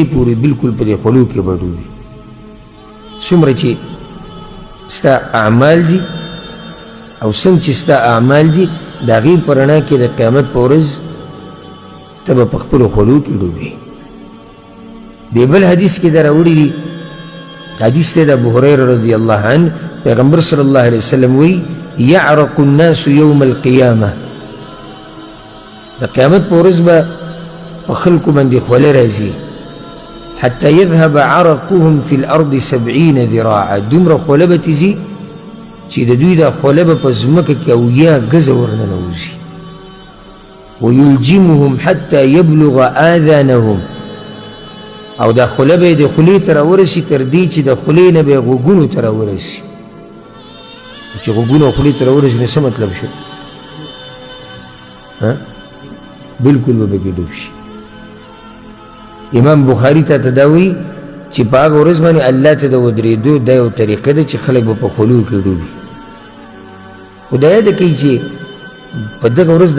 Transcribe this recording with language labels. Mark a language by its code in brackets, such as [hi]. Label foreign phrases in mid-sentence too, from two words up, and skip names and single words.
[ps] پورې بلکل په دې خولو کې به ډوبي څومره چې ستا اعمال دي او څنګه چې ستا اعمال دي د هغې په رڼا کې د قیامت په ورځ ته به په خپلو خولو کې ډوبې دې بل حدیث کې دا راوړي دي حدیث دی د ابو هریره [ar] رضی الله عنه [ps] پیغمبر [ar] صلی الله علیه وسلم [ps] وی [ar] یعرق الناس یوم القیامه [ps] د قیامت په ورځ به په خلکو باندې خوله راځي [ar] حتى يذهب عرقهم في الأرض 70 ذراعا [ps] دومره خوله به تځي چې د دوی دا خوله به په ځمکه کې اویا ګزه ورننوځي [ar] ويلجمهم حتى يبلغ آذانهم [ps] او دا خوله به د خولې ته راورسي تر دې چې د خولې نه به یې غوږونو ته راورسي چې غوږونو او خولې ته راورسي نو څه مطلب شو بلکل به پکې ډوب شي امام بخاري ته دا وایي چې په هغه ورځ باندې الله ته د ودرېدو دا یو طریقه ده چې خلک به په خولو کې ډوبي خو دا یاده کوي چې په دغه ورځ دا